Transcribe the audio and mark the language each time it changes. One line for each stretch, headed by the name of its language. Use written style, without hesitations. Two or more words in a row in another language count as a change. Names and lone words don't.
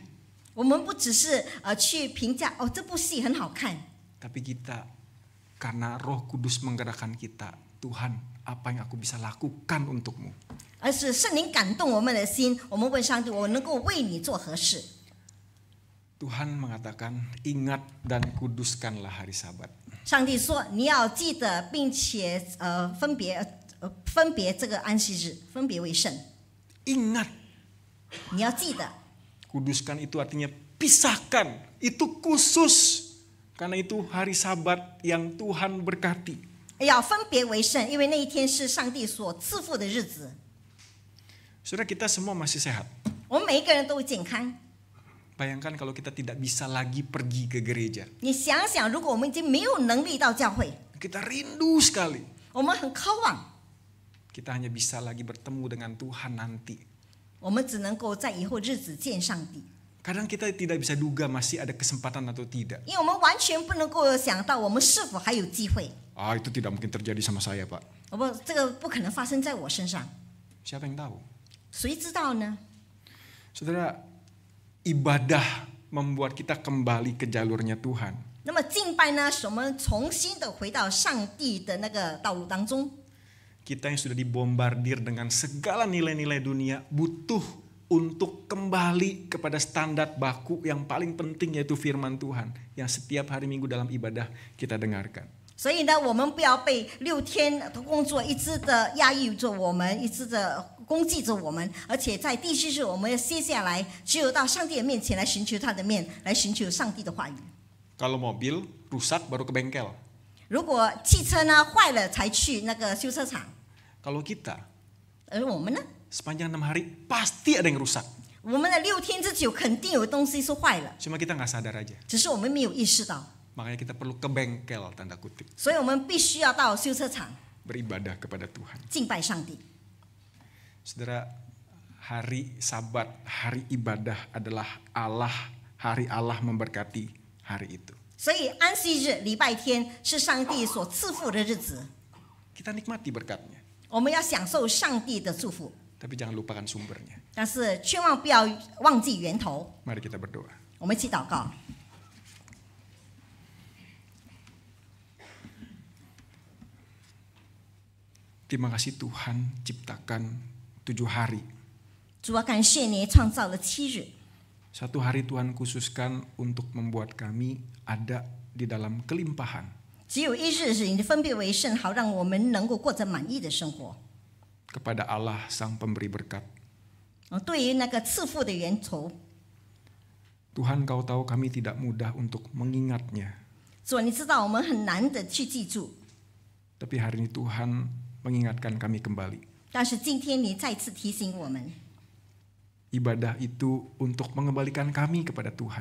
Chinese: 我们不只是去评价这部戏很好看，
Indonesian: tapi kita karena Roh Kudus menggerakkan kita, Tuhan, apa yang aku bisa lakukan untukmu?
Chinese: 而是圣灵感动我们的心。我们问上帝：我能够为你做何事？
Indonesian: Tuhan mengatakan, ingat dan kuduskanlah hari Sabat.
Chinese: 上帝说：你要记得，并且分别这个安息日，分别为圣。
Indonesian: Ingat,
Chinese: 你要记得，
Indonesian: kuduskan itu artinya pisahkan, itu khusus. Karena itu hari Sabat yang Tuhan berkati.
Chinese: 要分别为圣，因为那一天是上帝所赐福的日子。
Indonesian: Saudara, kita semua masih sehat.
Chinese: 我们每一个人都会健康。
Indonesian: Bayangkan kalau kita tidak bisa lagi pergi ke gereja.
Chinese: 你想想，如果我们已经没有能力到教会，
Indonesian: Kita rindu sekali.
Chinese: 我们很渴望，
Indonesian: Kita hanya bisa lagi bertemu dengan Tuhan nanti.
Chinese: 我们只能够在以后日子见上帝。
Indonesian: Kadang kita tidak bisa duga masih ada kesempatan atau tidak.
Chinese: 因为我们完全不能够想到我们是否还有机会。
Indonesian: Itu tidak mungkin terjadi sama saya, Pak.
Chinese: 这个不可能发生在我身上，
Indonesian: Siapa yang tahu?
Chinese: 谁知道呢？
Indonesian: Saudara, ibadah membuat kita kembali ke jalurnya Tuhan.
Chinese: 那么敬拜呢，使我们重新的回到上帝的那个道路当中。
Indonesian: Kita yang sudah dibombardir dengan segala nilai-nilai dunia butuh untuk kembali kepada standar baku yang paling penting, yaitu firman Tuhan yang setiap hari Minggu dalam ibadah kita dengarkan.
Chinese: 所以呢，我们不要被6天的工作一直的压抑着我们，一直的攻击着我们，而且在第7日我们要歇下来，只有到上帝的面前来寻求他的面，来寻求上帝的话语。
Indonesian: Kalau mobil rusak baru ke bengkel.
Chinese: 如果汽车呢坏了才去那个修车厂，
Indonesian: Kalau kita
Chinese: 而我们呢，
Indonesian: sepanjang 6 hari pasti ada yang rusak.
Chinese: 我们的6天之久肯定有东西是坏了，
Indonesian: Cuma kita nggak sadar aja.
Chinese: 只是我们没有意识到，
Indonesian: Makanya kita perlu ke bengkel tanda kutip,
Chinese: 所以我们必须要到修车厂
Indonesian: beribadah kepada Tuhan.
Chinese: 敬拜上帝。
Indonesian: Saudara, hari Sabat, hari ibadah adalah hari Allah memberkati hari itu.
Chinese: 所以安息日礼拜天是上帝所赐福的日子，
Indonesian: Kita nikmati berkatnya,
Chinese: 我们要享受上帝的祝福，
Indonesian: tapi jangan lupakan sumbernya.
Chinese: 但是千万不要忘记源头。
Indonesian: Mari kita berdoa.
Chinese: 我们一起祷告。
Indonesian: Terima kasih Tuhan ciptakan 7 hari.
Chinese: 主啊，感谢你创造了7日，
Indonesian: Satu hari Tuhan khususkan untuk membuat kami ada di dalam kelimpahan.
Chinese: 只有1日是你分别为圣，好让我们能够过着满意的生活。
Indonesian: Kepada Allah Sang Pemberi Berkat.
Chinese: 对于那个赐福的源头，
Indonesian: Tuhan, Kau tahu kami tidak mudah untuk mengingatnya.
Chinese: 主啊，你知道我们很难的去记住，
Indonesian: Tapi hari ini Tuhan mengingatkan kami kembali.
Chinese: 但是今天你再次提醒我们，
Indonesian: Ibadah itu untuk mengembalikan kami kepada Tuhan.